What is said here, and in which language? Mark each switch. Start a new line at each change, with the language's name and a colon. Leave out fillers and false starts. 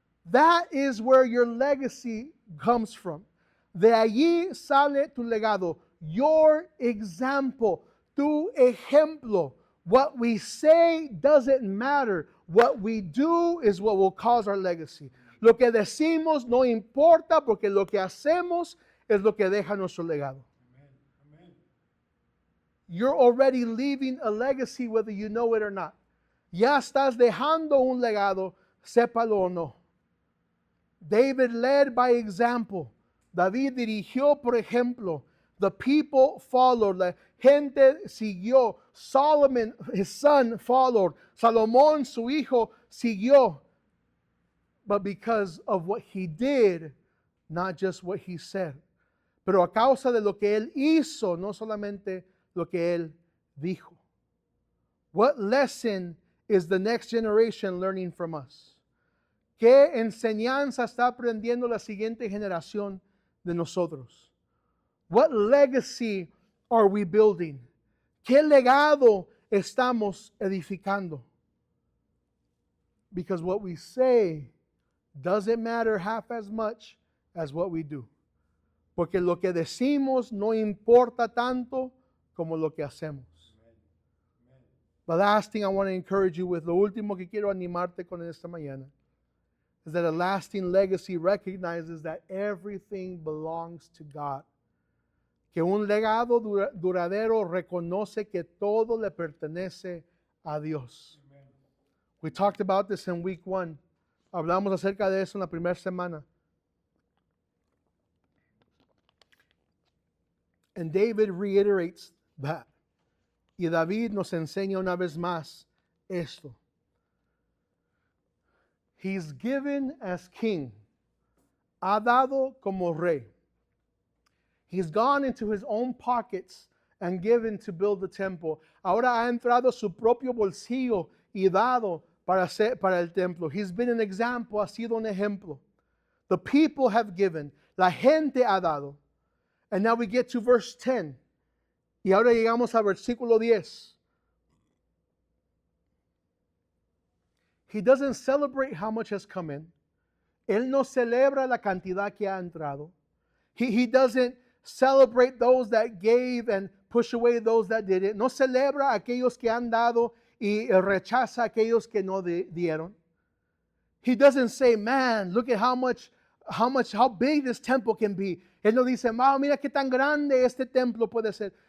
English: That is where your legacy comes from.
Spanish: De allí sale tu legado.
English: Your example,
Spanish: tu ejemplo.
English: What we say doesn't matter. What we do is what will cause our legacy.
Spanish: Lo que decimos no importa porque lo que hacemos es lo que deja nuestro legado.
English: Amen. You're already leaving a legacy whether you know it or not.
Spanish: Ya estás dejando un legado, sépalo o no.
English: David led by example.
Spanish: David dirigió por ejemplo.
English: The people followed.
Spanish: La gente siguió.
English: Solomon, his son, followed.
Spanish: Salomón, su hijo, siguió.
English: But because of what he did, not just what he said.
Spanish: Pero a causa de lo que él hizo, no solamente lo que él dijo.
English: What lesson is the next generation learning from us?
Spanish: ¿Qué enseñanza está aprendiendo la siguiente generación de nosotros?
English: What legacy are we building?
Spanish: ¿Qué legado estamos edificando?
English: Because what we say doesn't matter half as much as what we do.
Spanish: Porque lo que decimos no importa tanto como lo que hacemos.
English: The last thing I want to encourage you with,
Spanish: lo último que quiero animarte con esta mañana,
English: is that a lasting legacy recognizes that everything belongs to God.
Spanish: Que un legado duradero reconoce que todo le pertenece a Dios.
English: Amen. We talked about this in week 1.
Spanish: Hablamos acerca de eso en la primera semana.
English: And David reiterates that.
Spanish: Y David nos enseña una vez más esto.
English: He's given as king.
Spanish: Ha dado como rey.
English: He's gone into his own pockets and given to build the temple.
Spanish: Ahora ha entrado su propio bolsillo y dado para el templo.
English: He's been an example,
Spanish: ha sido un ejemplo.
English: The people have given.
Spanish: La gente ha dado.
English: And now we get to verse 10.
Spanish: Y ahora llegamos al versículo 10.
English: He doesn't celebrate how much has come in.
Spanish: Él no celebra la cantidad que ha entrado.
English: He doesn't celebrate those that gave and push away those that didn't.
Spanish: No celebra a aquellos que han dado y rechaza a aquellos que no dieron.
English: He doesn't say, man, look at how big this temple can be.
Spanish: Él no dice, mira qué tan grande este templo puede ser.